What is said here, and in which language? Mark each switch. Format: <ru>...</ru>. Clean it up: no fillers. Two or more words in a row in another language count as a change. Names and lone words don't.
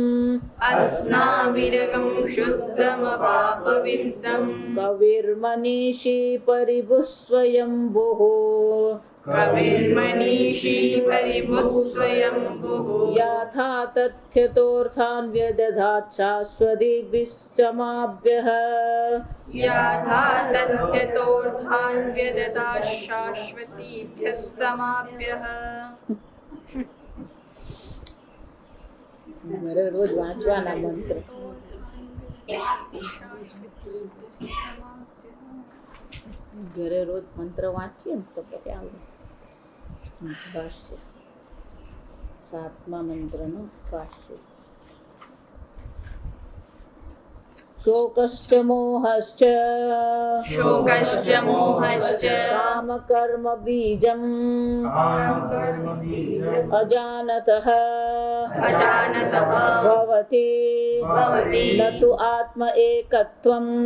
<sa>कविर्मनीषी परिभुः स्वयंभुः याथा तथ्यतोऽर्थान् व्यदधात् शाश्वतीभिः समाभ्यः</sa> <gu>મેરે રોજ વાંચવાના મંત્ર ઘરે રોજ મંત્ર વાંચીએ ને તો પછી આવડે. ભાષ્ય 7મા મંત્રનું ભાષ્ય.</gu> <sa>शोकश्च मोहश्च कामकर्म बीजम् अजानतः भवति न तु आत्म एकत्वम्</sa>